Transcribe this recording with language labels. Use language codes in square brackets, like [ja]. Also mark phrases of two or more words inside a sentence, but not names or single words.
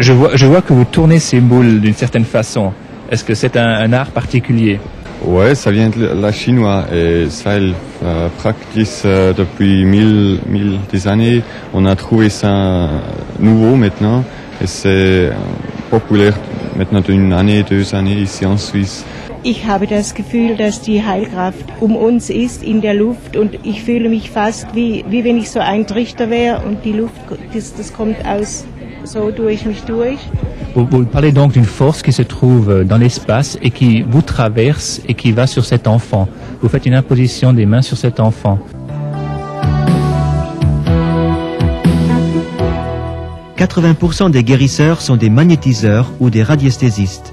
[fr] Je vois que vous tournez ces boules d'une certaine façon. Est-ce que c'est un art particulier? Ouais, ça vient de la chinoise et ça, ils pratiquent depuis mille des années. On a trouvé ça nouveau maintenant et c'est populaire maintenant d'une année, 2 années ici en Suisse. [de] Ich habe das Gefühl, dass die Heilkraft uns ist in der Luft und ich fühle mich fast wie wenn ich so ein Trichter wäre und die Luft, das kommt so durch mich durch. [fr] Vous parlez donc d'une force qui se trouve dans l'espace et qui vous traverse et qui va sur cet enfant. Vous faites une imposition des mains sur cet enfant. « 80% des guérisseurs sont des magnétiseurs ou des radiesthésistes.